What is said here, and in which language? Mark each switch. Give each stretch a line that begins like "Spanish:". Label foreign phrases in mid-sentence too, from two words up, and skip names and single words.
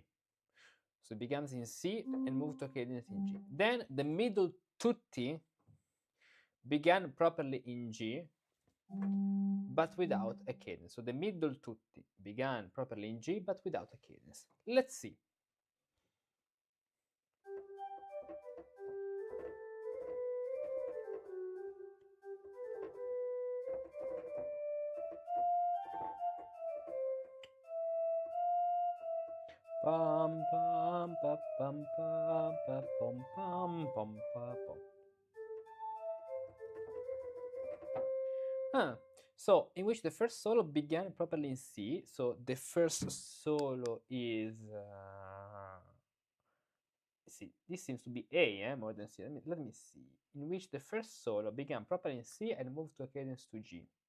English: So it begins in C and moved to a cadence in G. Then the middle tutti began properly in G, but without a cadence. So the middle tutti began properly in G, but without a cadence. Let's see. Pam pam pa pam pam pa pom pam pom pa pom. So in which the first solo began properly in C. So the first solo is see, this seems to be A, more than C. Let me see. In which the first solo began properly in C and moved to a cadence to G.